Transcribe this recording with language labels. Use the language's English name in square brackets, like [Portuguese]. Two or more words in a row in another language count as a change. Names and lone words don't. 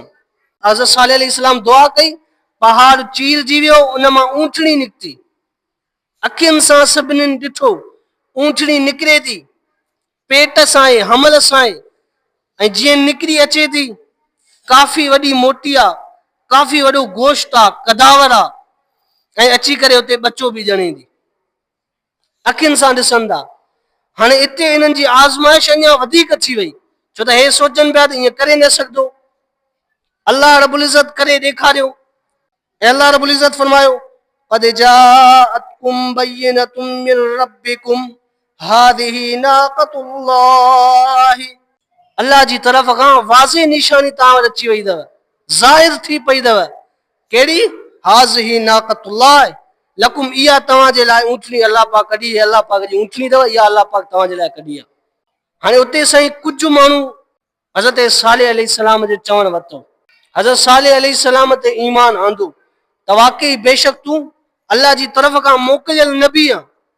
[Sindhi] हज़रत सालेह अलैहिस्सलाम दुआ कई, पहाड़ चीरजी वियो, उन मां ऊंटणी निकिती, अखियुनि सां सभिनीनि ॾिठो, ऊंटणी निकिरे थी, पेट सां आहे, हमल सां आहे, ऐं जीअं निकिरी अचे थी, काफ़ी वॾी मोटी आहे, काफ़ी वॾो गोश्त आहे, कदावर आहे, ऐं अची करे उते बचो बि ॼणे थी, अखियुनि सां ॾिसनि था। हाणे हिते हिननि जी आज़माइश अञा वधीक थी वई, छो त हे सोचनि पिया त ईअं करे न सघंदो। अल्लाह रब्बुल इज़्ज़त करे ॾेखारियो, ऐं अल्लाह रब्बुल इज़्ज़त फरमायो, [Arabic] قد جاءتكم بينة من ربكم هذه ناقة الله, [Sindhi] अल्लाह जी तरफ़ खां वाज़े निशानी तव्हां वटि अची वई अथव, ज़ाहिर थी पई अथव। कहिड़ी? [Arabic] هذه ناقة الله لكم, [Sindhi] इहा तव्हांजे लाइ ऊंटणी अल्लाह पाक कढी, अल्लाह पाक जी ऊंटणी अथव, इहा अल्लाह पाक तव्हांजे लाइ कढी आहे। हाणे उते साईं कुझु माण्हू हज़रत सालेह अलैहिस्सलाम जे चवण वरितो, हज़रत सालेह अलैहिस्सलाम ते ईमान आंदो त वाकई बेशक तूं अल्लाह जी तरफ़ खां मोकिलियल नबी आहे।